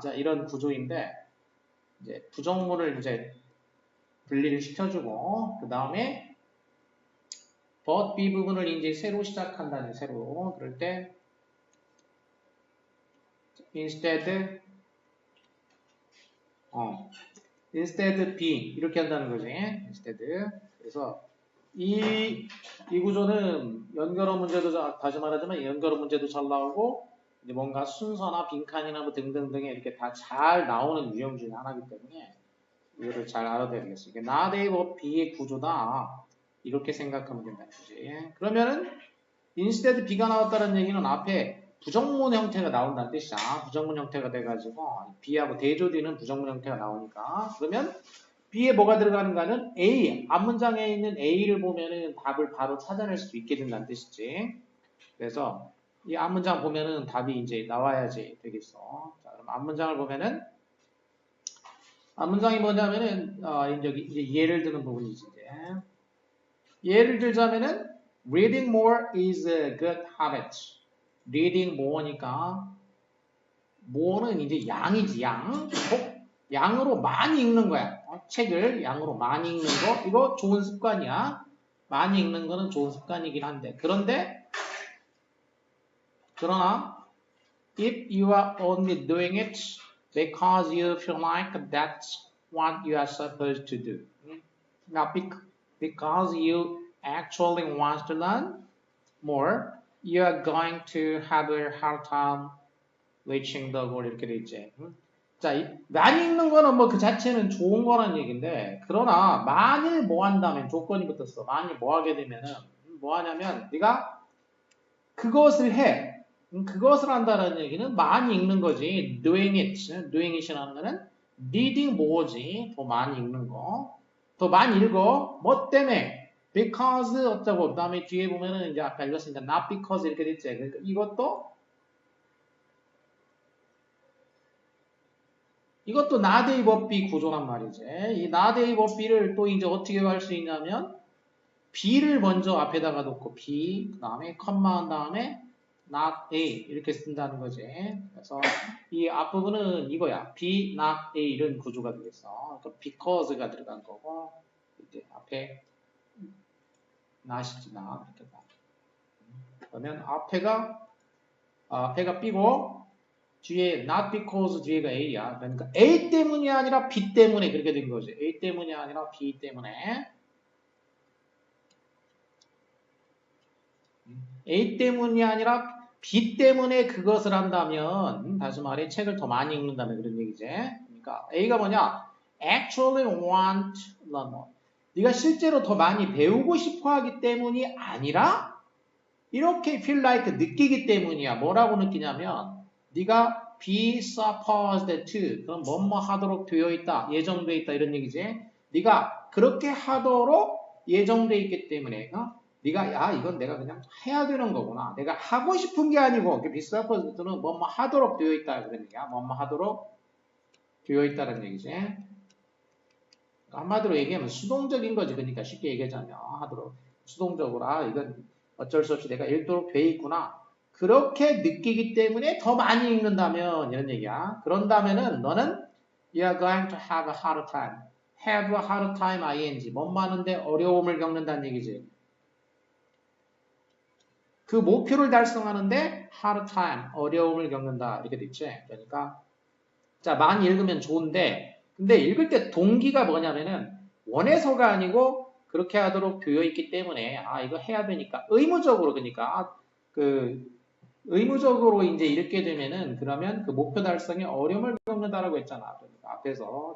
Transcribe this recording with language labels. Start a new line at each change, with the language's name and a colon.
Korean: 자, 이런 구조인데 이제 부정문을 이제 분리를 시켜주고 그 다음에 but B 부분을 이제 새로 시작한다는 새로 그럴 때 instead instead B 이렇게 한다는 거지.
English: instead.
Korean: 그래서 이 구조는 연결어 문제도 다시 말하자면 연결어 문제도 잘 나오고 이제 뭔가 순서나 빈칸이나 뭐 등등등에 이렇게 다 잘 나오는 유형 중에 하나이기 때문에 이거를 잘 알아둬야 되겠어요. 이게 not A but B의 구조다. 이렇게 생각하면 된다는 거지. 그러면은 instead B가 나왔다는 얘기는 앞에 부정문 형태가 나온다는 뜻이야. 부정문 형태가 돼가지고 B하고 대조되는 부정문 형태가 나오니까 그러면 B에 뭐가 들어가는가는 A, 앞문장에 있는 A를 보면은 답을 바로 찾아낼 수 있게 된다는 뜻이지. 그래서 이 앞문장 보면은 답이 이제 나와야지 되겠어. 자, 그럼 앞문장을 보면은 앞문장이 뭐냐면은 이제 예를 드는 부분이지. 이제. 예를 들자면은
English: reading more is a good habit.
Korean: reading more니까 more는 이제 양이지 양. 양으로 많이 읽는 거야. 책을 양으로 많이 읽는 거 이거 좋은 습관이야. 많이 읽는 거는 좋은 습관이긴 한데 그러나
English: if you are only doing it because you feel like that's what you are supposed to do. Not because you actually want to learn more, you are going to have a hard time reaching the goal
Korean: 이렇게 돼 있지. 자, 많이 읽는 거는 뭐 그 자체는 좋은 거란 얘기인데 그러나 만일 뭐 한다면 조건이 붙었어. 만일 뭐 하게 되면은 뭐 하냐면 네가 그것을 해. 그것을 한다는 얘기는 많이 읽는 거지. doing it이라는 거는 reading more지. 더 많이 읽는 거. 더 많이 읽어. 뭐 때문에? because 어쩌고 그 다음에 뒤에 보면은 이제 아까 읽었으니까 not because 이렇게 됐지. 그러니까 이것도 not A but B 구조란 말이지. 이 not A but B를 또 이제 어떻게 할 수 있냐면 B를 먼저 앞에다가 놓고 B 그 다음에 컴마 한 다음에 not A 이렇게 쓴다는 거지. 그래서 이 앞부분은 이거야. B, not A 이런 구조가 되겠어. 그러니까 because가 들어간 거고 이제 앞에 not이지 not 이렇게 봐. 그러면 앞에가 B고 뒤에 not because 뒤에가 A야. 그러니까 A 때문이 아니라 B 때문에 그렇게 된 거지. A 때문이 아니라 B 때문에. A 때문이 아니라 B 때문에 그것을 한다면 다시 말해 책을 더 많이 읽는다는 그런 얘기지. 그러니까 A가 뭐냐?
English: Actually want learn more.
Korean: 네가 실제로 더 많이 배우고 싶어 하기 때문이 아니라 이렇게 feel like 느끼기 때문이야. 뭐라고 느끼냐면 네가 be supposed to 그럼 뭐뭐 하도록 되어 있다. 예정되어 있다 이런 얘기지. 네가 그렇게 하도록 예정되어 있기 때문에 네가 야 이건 내가 그냥 해야 되는 거구나. 내가 하고 싶은 게 아니고 be supposed to는 뭐뭐 하도록 되어 있다 그런 얘기야. 뭐뭐 하도록 되어 있다는 얘기지. 한마디로 얘기하면 수동적인 거지. 그러니까 쉽게 얘기하자면 하도록 수동적으로 이건 어쩔 수 없이 내가 읽도록 돼 있구나. 그렇게 느끼기 때문에 더 많이 읽는다면 이런 얘기야. 그런다면은 너는
English: you are going to have a hard time. have a hard time ing.
Korean: 뭔 많은데 어려움을 겪는다는 얘기지. 그 목표를 달성하는데 hard time. 어려움을 겪는다. 이렇게 됐지. 그러니까 자, 많이 읽으면 좋은데, 근데 읽을 때 동기가 뭐냐면은, 원해서가 아니고, 그렇게 하도록 되어 있기 때문에, 아, 이거 해야 되니까, 의무적으로, 그러니까, 그, 의무적으로 이제 읽게 되면은, 그러면 그 목표 달성에 어려움을 겪는다라고 했잖아. 그러니까 앞에서.